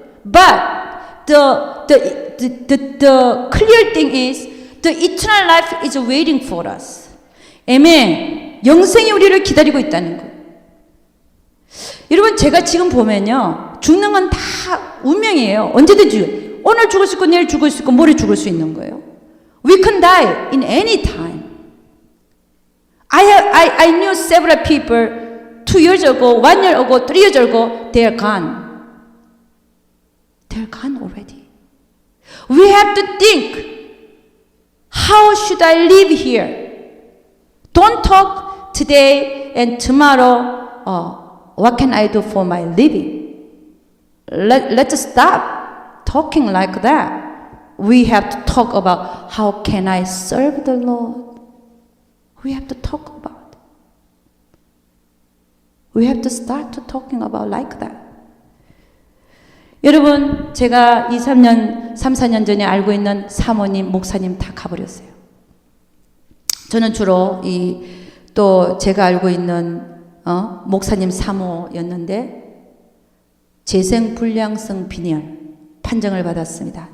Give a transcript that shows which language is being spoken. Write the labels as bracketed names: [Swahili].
[English] But the clear thing is the eternal life is waiting for us. [Korean] 아멘. 영생이 우리를 기다리고 있다는 거예요. 여러분, 제가 지금 보면요, 죽는 건 다 운명이에요. 언제든 죽어요. 오늘 죽을 수 있고 내일 죽을 수 있고 모레 죽을 수 있는 거예요. [English] We can die in any time. I knew several people 2 years ago, 1 year ago, 3 years ago, they are gone. They are gone already. We have to think, how should I live here? Don't talk today and tomorrow, what can I do for my living? Let's stop talking like that. We have to talk about how can I serve the Lord. We have to talk about. We have to start to talking about like that. [Korean] 여러분, 제가 3, 4년 전에 알고 있는 사모님, 목사님 다 가버렸어요. 저는 주로 또 제가 알고 있는 목사님 사모였는데, 재생불량성 빈혈 판정을 받았습니다.